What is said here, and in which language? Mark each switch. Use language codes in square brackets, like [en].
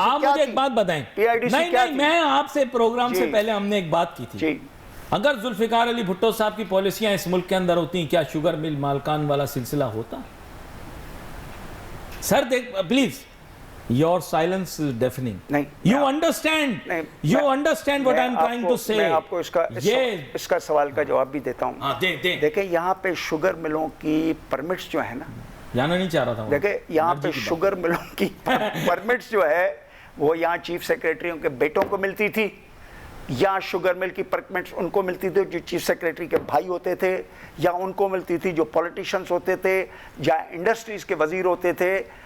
[ur] آپ مجھے ایک بات بتائیں. نہیں, میں آپ سے پروگرام سے پہلے ہم نے ایک بات کی تھی, اگر ذوالفقار علی بھٹو صاحب کی پالیسیاں اس ملک کے اندر ہوتی ہیں, کیا شوگر مل مالکان والا سلسلہ ہوتا؟ [en] Sir, please, your silence is deafening. You understand what I am trying to say. [ur] میں آپ کو اس کا سوال کا جواب بھی دیتا ہوں. دیکھیں یہاں پہ شوگر ملوں کی پرمٹس جو ہے نا, جانا نہیں چاہ رہا تھا. دیکھیں یہاں پہ شوگر ملوں کی پرمٹس جو ہے وہ یہاں چیف سیکریٹریوں کے بیٹوں کو ملتی تھی, یا شوگر مل کی پرمٹس ان کو ملتی تھی جو چیف سیکریٹری کے بھائی ہوتے تھے, یا ان کو ملتی تھی جو پولیٹیشنز ہوتے تھے, یا انڈسٹریز کے وزیر ہوتے تھے.